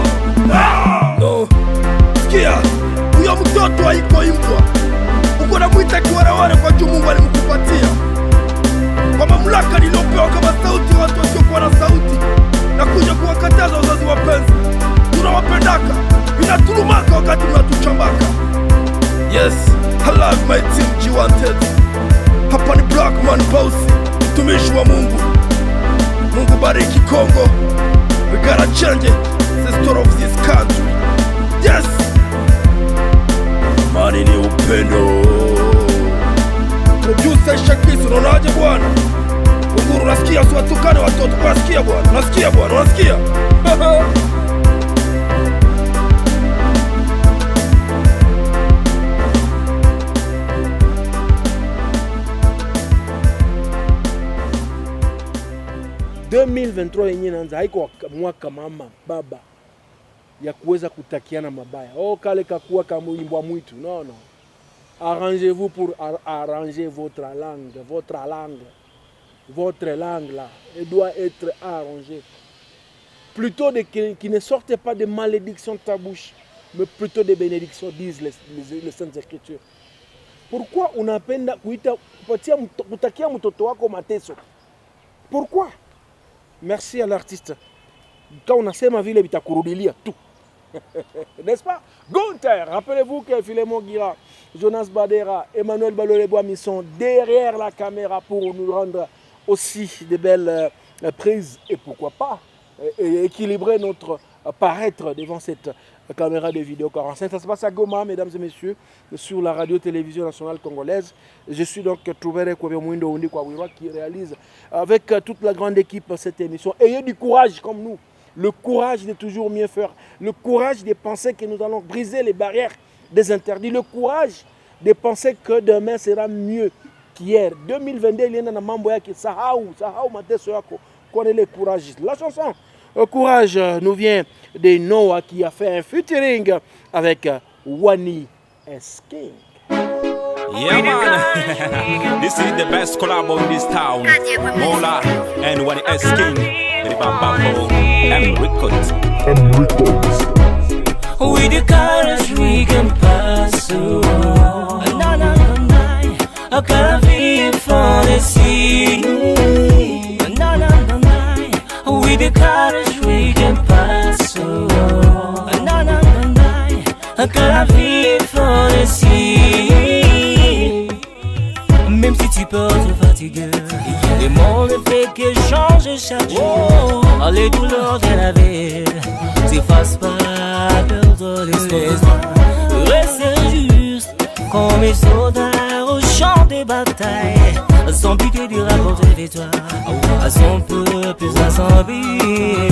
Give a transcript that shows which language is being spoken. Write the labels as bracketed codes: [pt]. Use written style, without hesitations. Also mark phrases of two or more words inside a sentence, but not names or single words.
[sw] No, sikia, huyo mtoto haiko imbwa, uko na mwita kiwarawara kwa juu Mungu alimkupatia kwa mamlaka nilopewa kama sauti watu wasiokuwa na sauti, na kuja kuwakataza wazazi wapenzi. Tunawapendaka, inatulumaka wakati mnatuchambaka. [en] Yes, I love my team G1TED. [sw] Hapa ni Black Man Bossy, mtumishi wa Mungu. Mungu bariki Kongo. [en] We gotta change it, the story of this country. [sw] Yes, amani ni upendo. Producer Shakis, unaonaje bwana? Unguru, unasikia usiwatukane watoto, unasikia bwana? Unasikia bwana? Unasikia? 2023 yenyewe inaanza, haiko mwaka mama baba ya kuweza kutakiana mabaya. Oh, kale kakuwa kama imbwa mwitu. [fr] Non, non. Arrangez-vous pour arranger votre langue. Votre langue là, elle doit être arrangée. Plutôt qu'il ne sorte pas de malédictions de ta bouche, mais plutôt des bénédictions, disent les Saintes Écritures. [sw] Pourquoi unapenda kutakia mtoto wako mateso? [fr] Pourquoi? Merci à l'artiste. Quand on [sw] asema vile bitakurudilia [fr] tout. N'est-ce pas? Gunther, rappelez-vous que Philémon Guira, Jonas Badera, Emmanuel Baloleboami sont derrière la caméra pour nous rendre aussi de belles prises et pourquoi pas équilibrer notre paraître devant cette caméra de vidéo 45. Ça se passe à Goma, mesdames et messieurs, sur la radio-télévision nationale congolaise. Je suis donc Trouvere Kwabemwindo Undi Kwawirwa qui réalise avec toute la grande équipe cette émission. Ayez du courage comme nous. Le courage de toujours mieux faire. Le courage de penser que nous allons briser les barrières des interdits. Le courage de penser que demain sera mieux qu'hier. 2022, il y a un mambo qui [sw] sahau mateso yako. [fr] Connais le courage. La chanson Courage nous vient de Noah qui a fait un featuring avec Wani S. King. [en] Yeah man, this is the best collab in this town. Mola and Wani S. King, Ribambambo and Records. With the courage we can pass through. I gotta be for the sea. With the courage we can pass through. I gotta be for the sea. [fr] Même si tu peux te fatiguer, le monde fait que change chaque jour. Les douleurs de la vie t'effacent pas perdre l'espoir. Rester juste comme les soldats au champ des batailles, sans pitié du rapport de victoire, à son peuple à son vie.